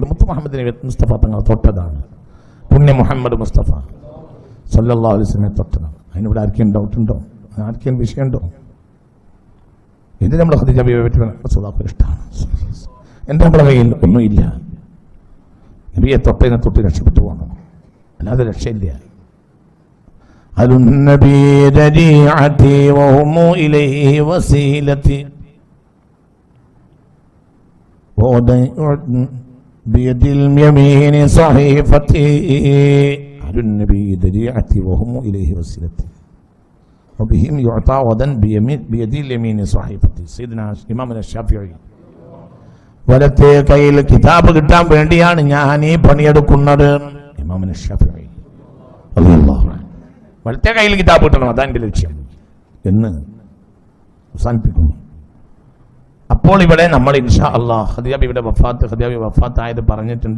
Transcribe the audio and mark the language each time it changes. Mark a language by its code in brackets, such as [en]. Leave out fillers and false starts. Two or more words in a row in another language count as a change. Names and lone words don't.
[ml] മുത്ത് മുഹമ്മദ് മുസ്തഫ തങ്ങൾ തൊട്ടതാണ്. പുണ്യ മുഹമ്മദ് മുസ്തഫ [ar] صلى الله عليه وسلم [ml] തൊട്ടതാണ്. അതിനിവിടെ ആർക്കെങ്കിലും ഡൗട്ടുണ്ടോ? ആർക്കെങ്കിലും വിഷയമുണ്ടോ? ഇത് നമ്മൾ ഖദീജ ബീവിയെ പറ്റി റസൂലുള്ളാഹിക്ക് ഇഷ്ടമാണ്. എന്താ നമ്മുടെ കയ്യിൽ? ഒന്നുമില്ല. നബിയെ തൊട്ടതിനെ തൊട്ട് രക്ഷപ്പെട്ടു പോകണം, അല്ലാതെ രക്ഷയില്ല. [ar] النبي ذريعتي وهم إليه وسيلتي بيد اليمين صحيفتي. النبي ذريعتي وهم إليه وسيلتي وبهم يعطى غدا بيد اليمين صحيفتي. سيدنا إمام الشافعي [ml] വലത്തെ കയ്യിൽ കിതാബ് കിട്ടാൻ വേണ്ടിയാണ് ഞാൻ ഈ പണിയെടുക്കുന്നത്. ഇമാം ഷാഫിഈ [ar] رضي الله عنه [ml] വലത്തെ കയ്യിൽ കിതാബ് കിട്ടണം, അതാണ് എൻ്റെ ലക്ഷ്യം എന്ന് അവസാനിപ്പിക്കുന്നു. അപ്പോൾ ഇവിടെ നമ്മൾ [ar] إن شاء الله [ml] ഖദീജ ബീവിയുടെ വഫാത്തായത് പറഞ്ഞിട്ടുണ്ട്.